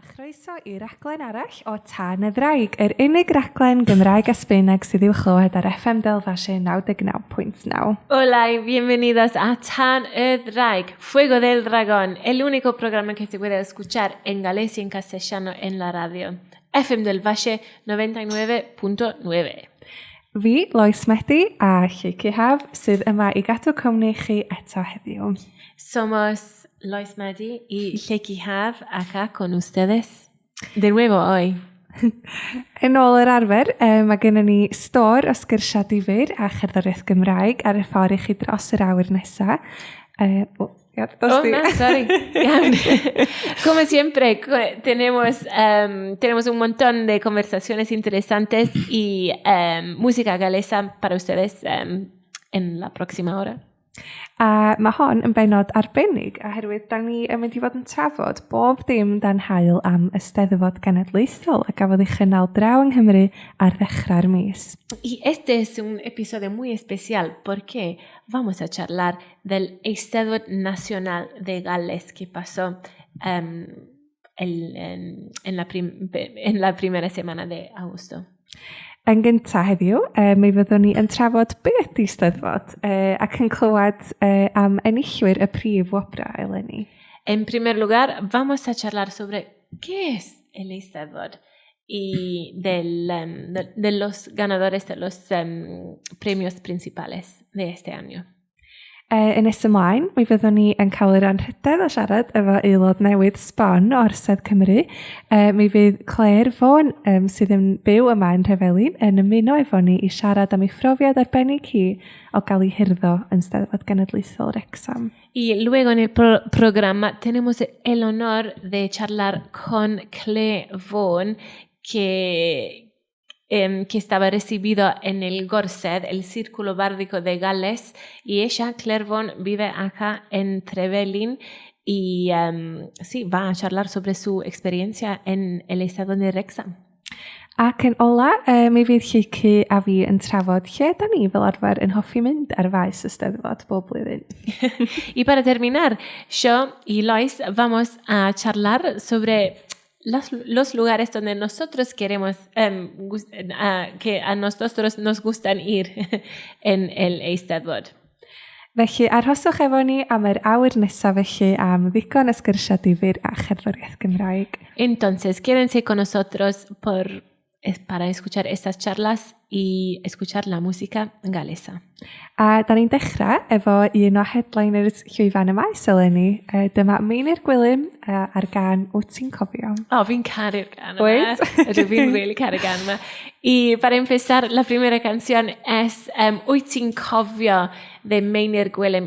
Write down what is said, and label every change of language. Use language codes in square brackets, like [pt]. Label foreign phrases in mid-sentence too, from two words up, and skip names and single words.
[cy] Croeso i raglen arall o Tân y Ddraig, yr unig raglen Gymraeg a Sbaeneg sydd i'w chlywed ar FM Del Valle 99.9. [es] Hola y bienvenidos a Tân y Ddraig, Fuego del Dragón, el único programa que se puede escuchar en galés y en castellano en la radio. FM Del Valle 99.9. [cy] Fi, Lois Medi a Lleucu Haf, sydd yma i gadw cwmni chi eto heddiw. [es] Somos Lois Medi y Lleucu Haf acá con ustedes de nuevo hoy. [cy] Yn ôl yr arfer, mae gennym ni stor o sgyrsiau difyr a cherddoriaeth Gymraeg ar y ffordd i chi dros yr awyr nesaf. [en] Sorry. [es] Como siempre, tenemos un montón de conversaciones interesantes y música galesa para ustedes en la próxima hora. [cy] A mae hon yn benod arbennig, oherwydd da ni yn mynd i fod yn trafod bob dim dan hael am Eisteddfod Genedlaethol a gafodd ei chynnal draw yng Nghymru ar ddechrau'r mis. [es] Y este es un episodio muy especial porque vamos a charlar del Eisteddfod Nacional de Gales que pasó en la primera semana de agosto. [cy] Yn gyntaf heddiw, mi fyddwn ni yn trafod be ydy Eisteddfod ac yn clywed am enillwyr y prif wobra eleni. [es] En primer lugar, vamos a charlar sobre qué es el Eisteddfod y de los ganadores de los premios principales de este año. [cy] Yn nes ymlaen, mi fyddwn ni yn cael yr anrhydedd o siarad efo aelod newydd Sbon o Orsedd Cymru. Mi fydd Claire Vaughan sydd yn byw yma yn Rhyfelin yn ymuno efo ni i siarad am ei phrofiad arbennig hi o gael ei hirddo yn Steddfod Genedlaethol Wrecsam. [es] Y luego en el programa tenemos el honor de charlar con Claire Vaughan que estaba recibido en el Gorsedd, el Círculo Bárdico de Gales, y ella, Claire Vaughan, vive acá en Trevelin y sí, va a charlar sobre su experiencia en el estado de Wrexham. [cy] Ac yn ola, mi fydd Lleucu a fi yn trafod lle da ni fel arfer yn hoffi mynd ar faes Eisteddfod bob blwyddyn. [es] Y para terminar, yo y Lois vamos a charlar sobre los lugares donde nosotros queremos, que a nosotros nos gustan ir en el Eisteddfod. [cy] Felly, arhoswch efo ni am yr awyr nesaf felly am ddigon o sgyrsiau difyr a cherddoriaeth Gymraeg. [es] Entonces, quédense con nosotros para escuchar estas charlas y escuchar la música galesa. [cy] A da ni'n dechrau efo un o headliners llwyfan y maes eleni. Dyma Meinir Gwilym ar gan Wyt ti'n cofio? Fi'n caru'r gan yma. Fi'n really caru'r gan yma. [es] Y para empezar, la primera canción es Wyt ti'n cofio de Meinir Gwilym.